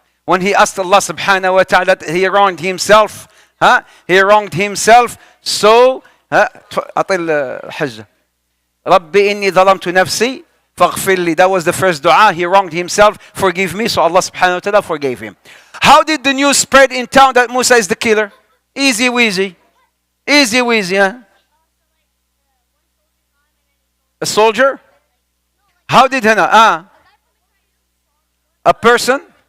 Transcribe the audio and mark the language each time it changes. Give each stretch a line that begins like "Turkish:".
English: When he asked Allah subhanahu wa ta'ala, he wronged himself. He wronged himself. So
Arabic: أعطي الحجة. ربي إني ظلمت نفسي فاغفر لي.
English: That was the first dua. He wronged himself. Forgive me. So Allah subhanahu wa ta'ala forgave him. How did the news spread in town that Musa is the killer? Easy weasy. Easy weasy, huh? A soldier? How did Hannah? A person?